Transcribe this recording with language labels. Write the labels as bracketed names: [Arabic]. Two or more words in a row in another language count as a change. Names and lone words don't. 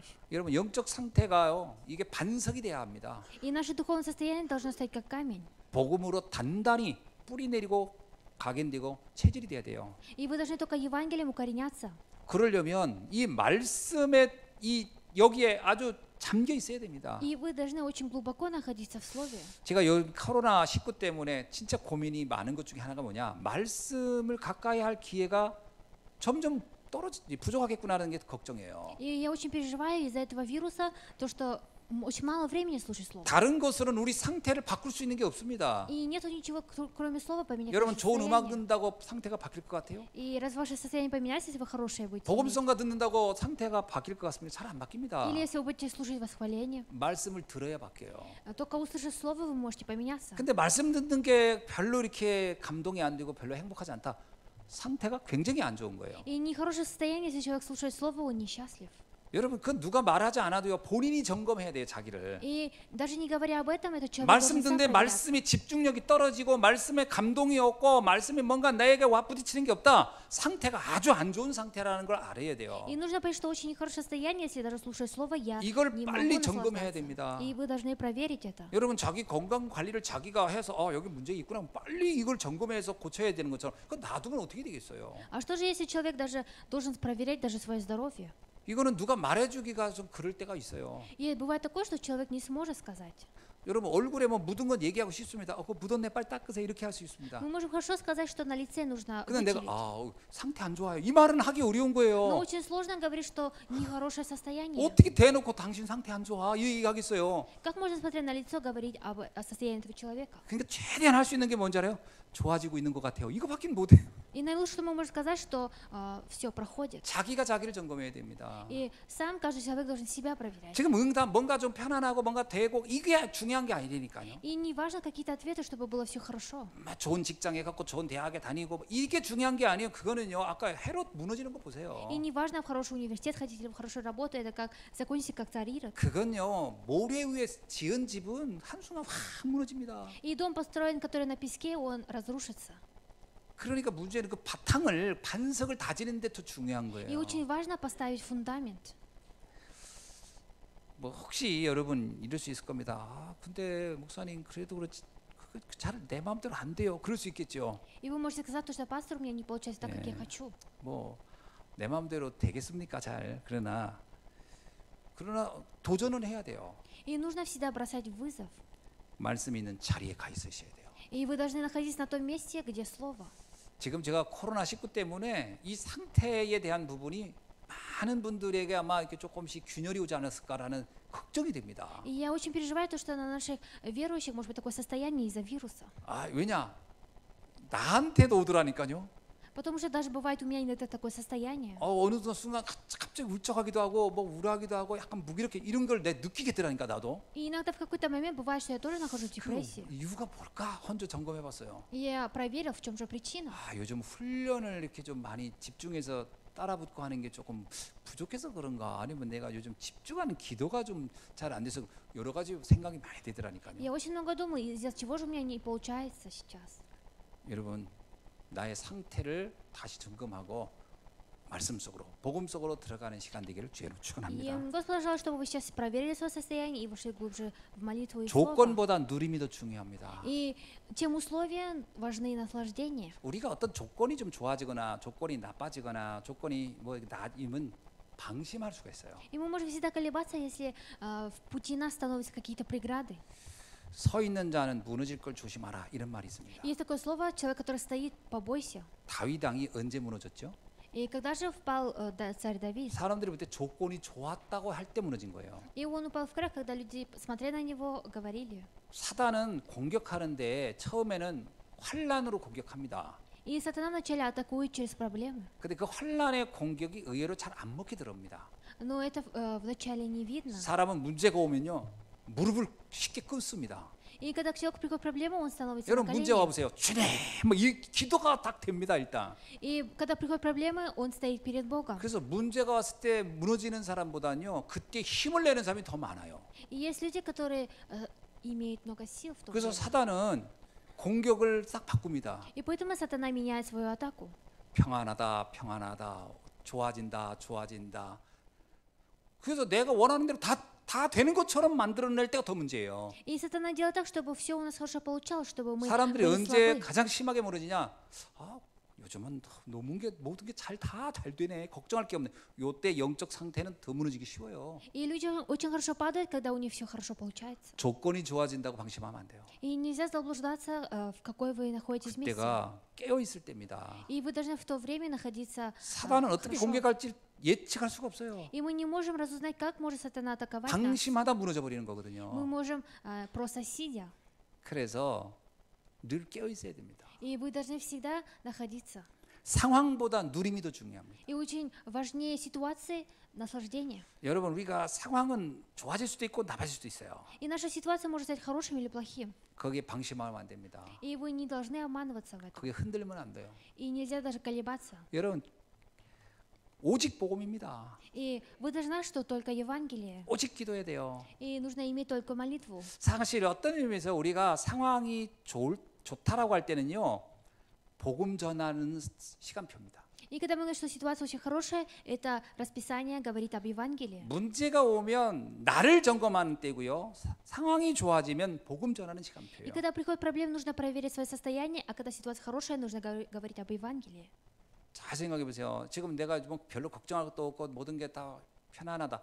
[Korean] 여러분 영적 상태가요 이게 반석이 돼야 합니다. [Russian] И наше духовное состояние должно стать как камень. [Korean] 복음으로 단단히 뿌리 내리고 각인되고 체질이 돼야 돼요. [Russian] И вы должны только Евангелием укореняться. [Korean] 그러려면 이 말씀에 이 여기에 아주 잠겨 있어야 됩니다. [Russian] И вы должны очень глубоко находиться в Слове. [Korean] 제가 요 코로나 19 때문에 진짜 고민이 많은 것 중에 하나가 뭐냐, 말씀을 가까이 할 기회가 점점 부족하겠구나라는 게 걱정이에요. [Russian] И я очень переживаю из-за этого вируса, то, что очень мало времени слушать Слово. [Korean] 다른 것으로는 우리 상태를 바꿀 수 있는 게 없습니다. [Russian] И нету ничего, кроме Слова, поменять [Korean] 여러분 [Russian] наше [Korean] 좋은 음악 [Russian] состояние. [Korean] 듣는다고 상태가 바뀔 것 같아요? [Russian] И раз ваше состояние поменяется, если вы хорошее будете иметь. [Korean] 복음성가 듣는다고 상태가 바뀔 것 같습니다. 잘 안 바뀝니다. [Russian] Или если вы будете слушать восхваление, [Korean] 말씀을 들어야 바뀌어요. [Russian] только услышав Слово, вы можете поменяться. [Korean] 근데 말씀 듣는 게 별로 이렇게 감동이 안 되고 별로 행복하지 않다. 상태가 굉장히 안 좋은 거예요. [Russian] И нехорошее состояние, если человек слушает Слово, он несчастлив. 여러분 그 누가 말하지 않아도요 본인이 점검해야 돼요 자기를. И даже не говоря об этом, этот человек [Korean] 말씀 [Russian] должен сам [Korean] 듣는데 [Russian] проверяться. [Korean] 말씀이 집중력이 떨어지고 말씀에 감동이 없고 말씀이 뭔가 나에게 와부딪히는 게 없다. 상태가 아주 안 좋은 상태라는 걸 알아야 돼요. [Russian] И нужно понять, что очень нехорошее состояние, если даже слушая Слово, я [Korean] 이걸 [Russian] не [Korean] 빨리 [Russian] могу [Korean] 점검해야 [Russian] наслаждаться. [Korean] 됩니다. [Russian] И вы должны проверить это. [Korean] 여러분 자기 건강 관리를 자기가 해서 여기 문제 있구나 빨리 이걸 점검해서 고쳐야 되는 것처럼 그거 놔두면 어떻게 되겠어요? [Russian] А что же, если человек даже должен проверять даже свое здоровье? [Korean] 이거는 누가 말해주기가 좀 그럴 때가 있어요. [Russian] И бывает такое, что человек не сможет сказать. [Korean] 여러분 얼굴에 뭐 묻은 건 얘기하고 싶습니다. 그거 묻었네 빨리 닦으세요 이렇게 할 수 있습니다. [Russian] Мы можем хорошо сказать, что на лице нужно [Korean] 근데 내가 [Russian] вытереть. [Korean] 상태 안 좋아요. 이 말은 하기 어려운 [Russian] Но [Korean] 거예요. [Russian] очень сложно говорить, что нехорошее состояние. [Korean] 어떻게 대놓고 당신 상태 안 좋아 이 얘기하겠어요. [Russian] Как можно, смотря на лицо, говорить о состоянии этого человека? [Korean] 그러니까 최대한 할 수 있는 게 뭔지 알아요? 좋아지고 있는 것 같아요. 이거밖에 못해요. [Russian] И наилучшее, что мы можем сказать, что все проходит. [Korean] 자기가 자기를 점검해야 됩니다. [Russian] И сам каждый человек должен себя проверять. [Korean] 지금 응답 뭔가 좀 편안하고 뭔가 되고 이게 중요한 게 아니니까요. [Russian] И не важно какие-то ответы, чтобы было все хорошо. [Korean] 좋은 직장에 갖고 좋은 대학에 다니고 이게 중요한 게 아니에요. 그거는요. 아까 헤롯 무너지는 거 보세요. [Russian] И не важно в хороший университет ходить или в хорошую работу, это как закончить как царь Ирод. [Korean] 그건요. 모래 위에 지은 집은 한순간 확 무너집니다. [Russian] И дом построен, который на песке, он разрушится. [Korean] 그러니까 문제는 그 바탕을 반석을 다지는 데 더 중요한 [Russian] И [Korean] 거예요. [Russian] очень важно поставить фундамент. [Korean] 뭐 혹시 여러분 이럴 수 있을 겁니다. 아, 근데 목사님 그래도 그렇지 잘 내 마음대로 안 돼요. 그럴 수 있겠죠. [Russian] И вы можете сказать, что пастор у меня не получается так, как я хочу. [Korean] 뭐 내 마음대로 되겠습니까? 잘. 그러나 도전은 해야 돼요. [Russian] И нужно всегда бросать вызов. [Korean] 말씀 있는 자리에 가 있으셔야 돼요. [Russian] И вы должны находиться на том месте, где слово. [Korean] 지금 제가 코로나19 때문에 이 상태에 대한 부분이 많은 분들에게 아마 이렇게 조금씩 균열이 오지 않았을까라는 걱정이 됩니다. [Russian] И я очень переживаю то, что на наших верующих может быть такое состояние из-за вируса. [Korean] 아, 왜냐? 나한테도 오더라니까요. [Russian] Потому что даже бывает у меня иногда такое состояние. [Korean] 어느 순간 갑자기 울적하기도 하고 뭐 우울하기도 하고 약간 무기력해 이런 걸 내 느끼겠더라니까 나도. [Russian] И иногда в какой-то момент бывает, что я тоже нахожусь в [Korean] 그 [Russian] депрессии. [Korean] 이유가 뭘까? 혼자 점검해봤어요. [Russian] И я проверил, в чем же причина. [Korean] 아, 요즘 훈련을 이렇게 좀 많이 집중해서 따라붙고 하는 게 조금 부족해서 그런가? 아니면 내가 요즘 집중하는 기도가 좀 잘 안 돼서 여러 가지 생각이 많이 되더라니까요. [Russian] Я очень много думаю, из-за чего же у меня не получается сейчас. [Korean] 여러분 나의 상태를 다시 점검하고 말씀 속으로 복음 속으로 들어가는 시간 되기를 주의로 [Russian] И [Korean] 축원합니다. [Russian] Господь желает, чтобы вы сейчас проверили свое состояние и вошли глубже в молитву и в слово. [Korean] 조건보다 누림이 더 중요합니다. [Russian] И тем условия важны наслаждения. [Korean] 우리가 어떤 조건이 좀 좋아지거나 조건이 나빠지거나 조건이 뭐 나이면 방심할 수가 있어요. [Russian] И мы можем всегда колебаться, если в пути нас становятся какие-то преграды. [Korean] 서 있는 자는 무너질 걸 조심하라 이런 말이 있습니다. [Russian] Есть такое слово, человек, который стоит, побойся. [Korean] 다윗 왕이 언제 무너졌죠? [Russian] И когда же впал царь Давид? [Korean] 사람들이 볼 때 조건이 좋았다고 할 때 무너진 거예요. [Russian] И он упал в крах, когда люди, смотря на него, говорили. [Korean] 사단은 공격하는데 처음에는 환란으로 공격합니다. [Russian] И сатана вначале атакует через проблемы. [Korean] 근데 그 환란의 공격이 의외로 잘 안 먹게 들어옵니다. [Russian] Но это вначале не видно. [Korean] 사람은 문제가 오면요 무릎을 쉽게 꿇습니다. [Russian] И когда к человеку приходит проблема, он становится на [Korean] 여러분 문제 와 [Russian] колени. [Korean] 보세요. 주님, 뭐 이 기도가 딱 됩니다 일단. [Russian] И когда приходят проблемы, он стоит перед Богом. [Korean] 그래서 문제가 왔을 때 무너지는 사람보다는요 그때 힘을 내는 사람이 더 많아요. [Russian] И есть люди, которые имеют много сил в том [Korean] 그래서 [Russian] деле. [Korean] 사단은 공격을 싹 바꿉니다. [Russian] И поэтому сатана меняет свою атаку. [Korean] 평안하다, 평안하다, 좋아진다, 좋아진다. 그래서 내가 원하는 대로 다 되는 것처럼 만들어낼 때가 더 문제예요. [Russian] И сатана делает так, чтобы все у нас хорошо получалось, чтобы мы [Korean] 사람들이 [Russian] были [Korean] 언제 [Russian] слабы. [Korean] 가장 심하게 무너지냐? 아, 요즘은 모든 게 잘 되네. 걱정할 게 없네. 요때 영적 상태는 더 무너지기 쉬워요. [Russian] И люди очень хорошо падают, когда у них все хорошо получается. [Korean] 조건이 좋아진다고 방심하면 안 돼요. [Russian] И нельзя заблуждаться, в какой вы находитесь месте. [Korean] 그때가 깨어 있을 때입니다. [Russian] И вы должны в то время находиться [Korean] 사단은 어떻게 [Russian] хорошо. [Korean] 공격할지 예측할 수가 없어요. [Russian] И мы не можем разузнать, как может сатана атаковать нас. [Korean] 방심하다 무너져 버리는 [Russian] Мы [Korean] 거거든요. [Russian] можем просто сидя. [Korean] 그래서 늘 깨어 있어야 됩니다. [Russian] И вы должны всегда находиться. [Korean] 상황보다 누림이 더 중요합니다. [Russian] И очень важнее ситуации наслаждения. [Korean] 여러분 우리가 상황은 좋아질 수도 있고 나빠질 수도 있어요. [Russian] И наша ситуация может стать хорошим или плохим. [Korean] 거기에 방심하면 안 됩니다. [Russian] И вы не должны обманываться в этом. [Korean] 그게 흔들리면 안 돼요. [Russian] И нельзя даже колебаться. [Korean] 여러분 오직 복음입니다. [Russian] И вы должны знать, что только Евангелие. [Korean] 오직 기도해야 돼요. [Russian] И нужно иметь только молитву. [Korean] 사실 어떤 의미에서 우리가 상황이 좋다라고 할 때는요. 복음 전하는 시간표입니다. [Russian] И когда мы говорим, что ситуация очень хорошая, это расписание говорит об Евангелии. [Korean] 문제가 오면 나를 점검하는 때고요. 상황이 좋아지면 복음 전하는 [Russian] И [Korean] 시간표예요. [Russian] когда приходит проблема, нужно проверить свое состояние, а когда ситуация хорошая, нужно говорить об Евангелии. [Korean] 잘 생각해 보세요. 지금 내가 뭐 별로 걱정할 것도 없고 모든 게 다 편안하다.